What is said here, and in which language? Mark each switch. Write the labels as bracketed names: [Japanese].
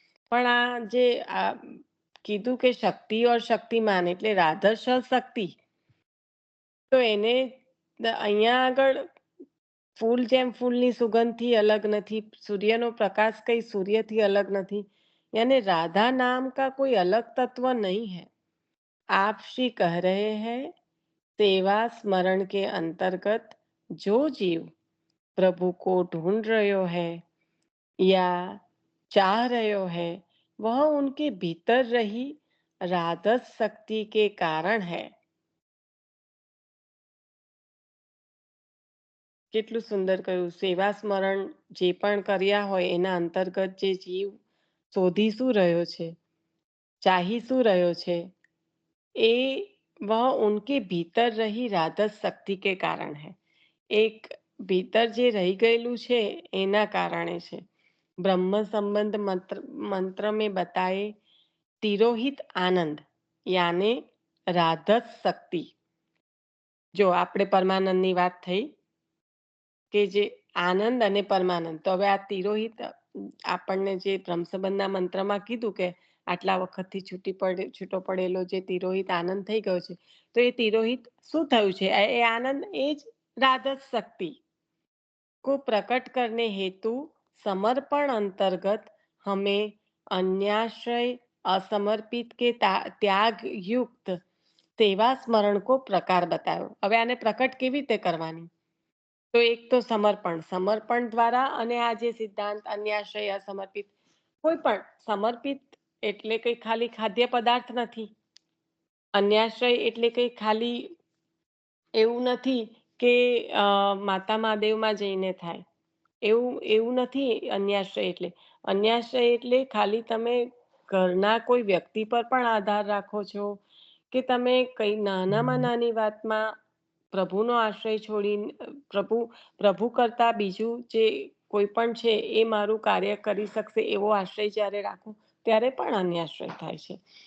[Gujarati] પણ આ જે આ કીધું કે શક્તિ ઓર શક્તિમાન એટલે રાધસ શક્તિ, તો એને અહીંયા આગળ ફૂલ જેમ ફૂલની સુગંધથી અલગ નથી, સૂર્યનો [Hindi] प्रकाश कई सूर्य अलग नहीं, यानी राधा नाम का कोई अलग तत्व नहीं है। आप श्री कह रहे हैं सेवा स्मरण के अंतर्गत जो जीव प्रभु को ढूंढ रहे है या चाह रहे है वह उनके भीतर रही राधस शक्ति के कारण है। [Gujarati] કેટલું સુંદર કહ્યું. સેવા સ્મરણ જે પણ કર્યા હોય એના અંતર્ગત જે જીવ શોધી શું રહ્યો છે, ચાહી શું રહ્યો છે, એ [Hindi] वह उनके भीतर रही राधस शक्ति के कारण है। [Gujarati] એક ભીતર જે રહી ગયેલું છે એના કારણે છે। બ્રહ્મ સંબંધ મંત્ર [Hindi] में बताए तिरोहित आनंद यानी राधस शक्ति। [Gujarati] જો આપણે પરમાનંદની વાત થઈ કે જે આનંદ અને પરમાનંદ, તો હવે આ તિરોહિત આપણને જે બ્રહ્મસંબંધના મંત્રમાં કીધું કે આટલા વખતથી છૂટો પડેલો જે તિરોહિત આનંદ થઈ ગયો છે, તો એ તિરોહિત શું થયું છે? એ આનંદ એ જ [Hindi] राधस शक्ति को प्रकट करने हेतु समर्पण अंतर्गत हमें अन्याश्रय असमर्पित के त्याग युक्त सेवा स्मरण को प्रकार बतायो। [Gujarati] હવે આને પ્રકટ કેવી રીતે કરવાની? તો એક તો સમર્પણ દ્વારા, અને આ જે સિદ્ધાંત अन्याश्रय असमर्पित, કોઈ પણ સમર્પિત એટલે કઈ ખાલી ખાદ્ય પદાર્થ નથી, अन्याश्रय એટલે કઈ ખાલી એવું નથી કે માતા મહાદેવમાં જઈને થાય, એવું નથી अन्याश्रय એટલે ખાલી તમે ઘરના કોઈ વ્યક્તિ પર પણ આધાર રાખો છો, કે તમે કઈ નાનામાં નાની વાતમાં પ્રભુનો આશ્રય છોડીને પ્રભુ કરતા બીજું જે કોઈ પણ છે એ મારું કાર્ય કરી શકશે એવો આશ્રય જ્યારે રાખો ત્યારે પણ अन्याश्रय થાય છે।